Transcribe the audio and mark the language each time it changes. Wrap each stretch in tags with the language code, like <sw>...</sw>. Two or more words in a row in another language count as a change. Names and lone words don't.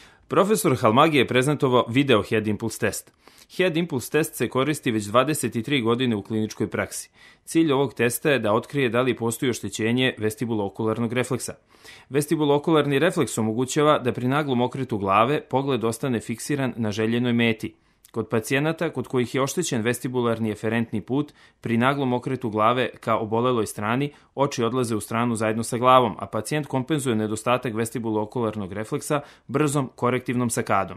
<sr>Profesor Halmagi je prezentovao video</sr> <en>Head Impulse</en> <sr>test.</sr> <en>Head Impulse</en> <sr>test se koristi već 23 godine u kliničkoj praksi. Cilj ovog testa je da otkrije da li postoji oštećenje vestibulo-okularnog refleksa. Vestibulo-okularni refleks omogućava da pri naglom okretu glave pogled ostane fiksiran na željenoj meti. Kod pacijenata kod kojih je oštećen vestibularni eferentni put, pri naglom okretu glave ka oboleloj strani, oči odlaze u stranu zajedno sa glavom, a pacijent kompenzuje nedostatak vestibulo-okularnog refleksa brzom korektivnom sakadom.</sr>